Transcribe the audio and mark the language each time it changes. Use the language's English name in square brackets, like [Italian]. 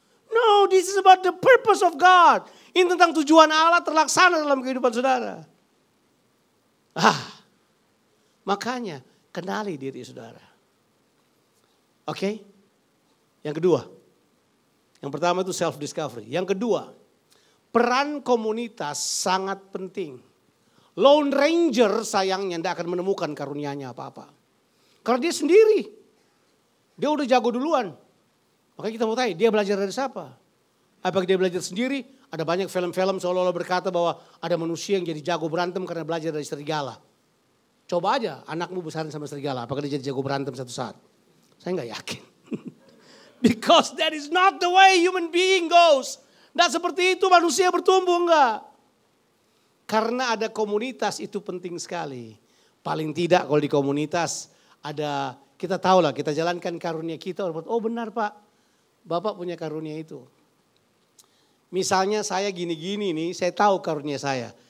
[English] No, this is about the purpose of God. [Indonesian] Ini tentang tujuan Allah terlaksana dalam kehidupan saudara. Makanya kenali diri saudara. Oke? Yang kedua. Yang pertama itu self discovery. Yang kedua, peran komunitas sangat penting. Lone Ranger sayangnya tidak akan menemukan karunia-Nya apa-apa. Karena dia sendiri. Dia udah jago duluan. Makanya kita mau tanya, dia belajar dari siapa? Apakah dia belajar sendiri? Ada banyak film-film seolah-olah berkata bahwa ada manusia yang jadi jago berantem karena belajar dari serigala. Coba aja anakmu besarin sama serigala. Apakah dia jadi jago berantem satu saat? Saya nggak yakin. [English] Because that is not the way human being goes. [Indonesian] Nggak seperti itu manusia bertumbuh, enggak. Karena ada komunitas itu penting sekali. Paling tidak kalau di komunitas ada, kita tahu lah, kita jalankan karunia kita. Oh benar Pak, Bapak punya karunia itu. Misalnya saya gini-gini nih, saya tahu karunia saya.